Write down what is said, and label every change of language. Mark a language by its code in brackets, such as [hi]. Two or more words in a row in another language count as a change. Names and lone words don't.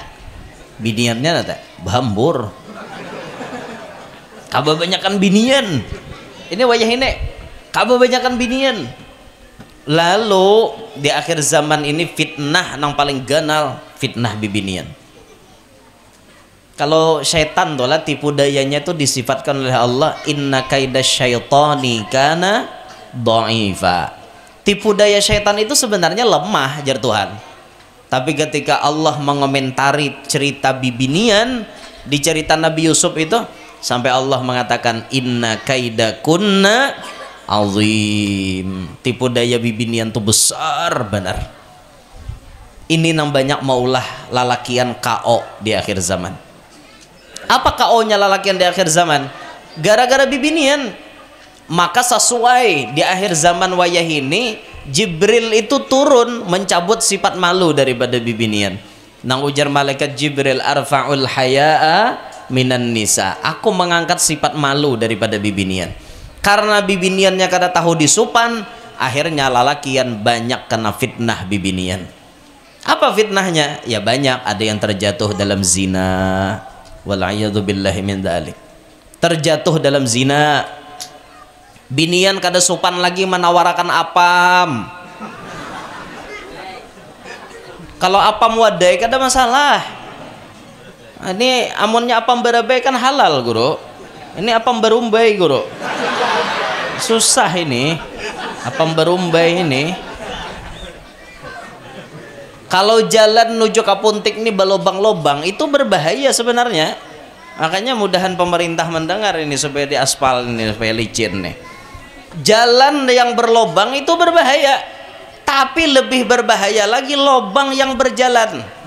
[bjn] Biniannya nate bambur. Kabar banyakan binian. Ini wajah ini. Kabar banyakan binian. Lalu di akhir zaman ini fitnah nang paling ganal, fitnah bibinian. Kalau syaitan tuh lah tipu dayanya itu disifatkan oleh Allah, [ar] إن كيد الشيطان كان ضعيفا. [bjn] Tipu daya syaitan itu sebenarnya lemah, jar Tuhan. Tapi ketika Allah mengomentari cerita bibinian di cerita Nabi Yusuf itu, sampai Allah mengatakan [ar] إن كيدكن عظيم. [bjn] Tipu daya bibinian itu besar benar. Ini nang banyak maulah lalakian KO di akhir zaman. Apa KO-nya lalakian di akhir zaman? Gara-gara bibinian. Maka sesuai di akhir zaman wayah ini, Jibril itu turun mencabut sifat malu daripada bibinian. Nang ujar malaikat Jibril, [ar] أرفع الحياء من النساء, [bjn] aku mengangkat sifat malu daripada bibinian. Karena bibiniannya kada tahu disupan, akhirnya lalakian banyak kena fitnah bibinian. Apa fitnahnya? Ya banyak, ada yang terjatuh dalam zina, [ar] والعياذ بالله من ذلك. [bjn] Terjatuh dalam zina. Binian kada supan lagi menawarakan apam. Kalau apam wadai kada masalah. Ini amunnya apam berabai kan halal guru. Ini apam berumbai guru. Susah ini. Apam berumbai ini. [id] Kalau jalan menuju Kapuntik ini berlobang-lobang itu berbahaya sebenarnya. Makanya mudahan pemerintah mendengar ini supaya diaspal ini, supaya licin nih. Jalan yang berlobang itu berbahaya, tapi lebih berbahaya lagi lobang yang berjalan.